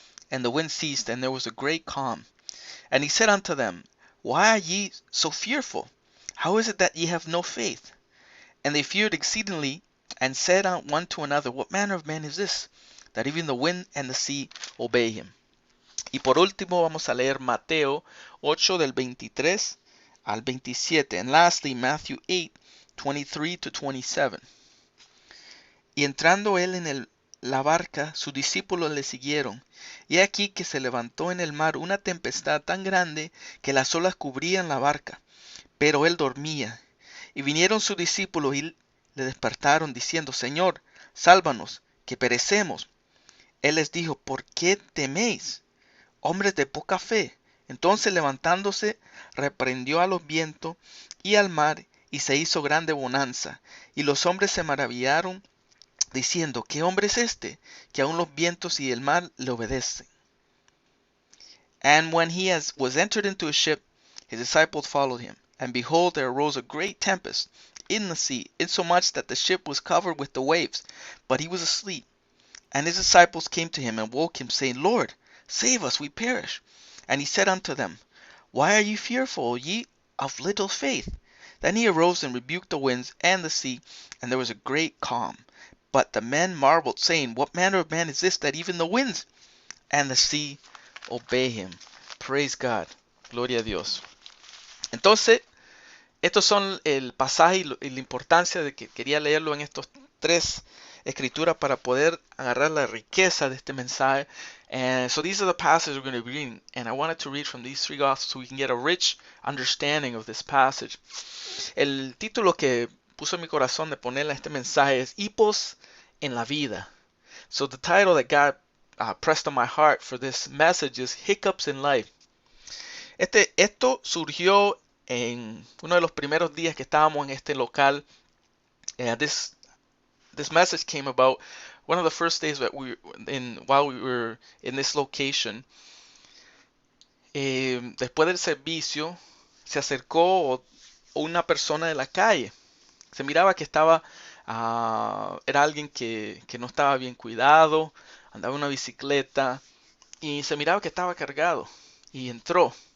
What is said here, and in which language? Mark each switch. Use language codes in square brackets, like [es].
[en] And the wind ceased, and there was a great calm. And he said unto them, Why are ye so fearful? How is it that ye have no faith? And they feared exceedingly, and said one to another, What manner of man is this, that even the wind and the sea obey him? [es] Y por último vamos a leer Mateo 8 del 23 al 27. [en] And lastly, Matthew 8:23 to 27. [es] Y entrando él en la barca, sus discípulos le siguieron. Y aquí que se levantó en el mar una tempestad tan grande que las olas cubrían la barca, pero él dormía. Y vinieron sus discípulos y le despertaron, diciendo: Señor, sálvanos, que perecemos. Él les dijo: ¿Por qué teméis, hombres de poca fe? Entonces, levantándose, reprendió a los vientos y al mar, y se hizo grande bonanza. Y los hombres se maravillaron, diciendo, ¿qué hombre es este, que aun los vientos y el mar le obedecen? [en] And when was entered into a ship, his disciples followed him. And behold, there arose a great tempest in the sea, insomuch that the ship was covered with the waves. But he was asleep. And his disciples came to him and woke him, saying, Lord, save us, we perish. And he said unto them, Why are ye fearful, ye of little faith? Then he arose and rebuked the winds and the sea, and there was a great calm. But the men marveled, saying, What manner of man is this, that even the winds and the sea obey him? Praise God. [es] Gloria a Dios. Entonces, estos son el pasaje y la importancia de que quería leerlo en estos tres escrituras para poder agarrar la riqueza de este mensaje. [en] And so these are the passages we're going to be reading. And I wanted to read from these three gospels so we can get a rich understanding of this passage. [es] El título que puso en mi corazón de ponerle a este mensaje es Hipos en la vida. [en] So the title that God pressed on my heart for this message is Hiccups in Life. [es] Esto surgió en uno de los primeros días que estábamos en este local. [en] This message came about one of the first days that while we were in this location. [es] Después del servicio se acercó una persona de la calle. Se miraba que era alguien que no estaba bien cuidado, andaba en una bicicleta y se miraba que estaba cargado y entró.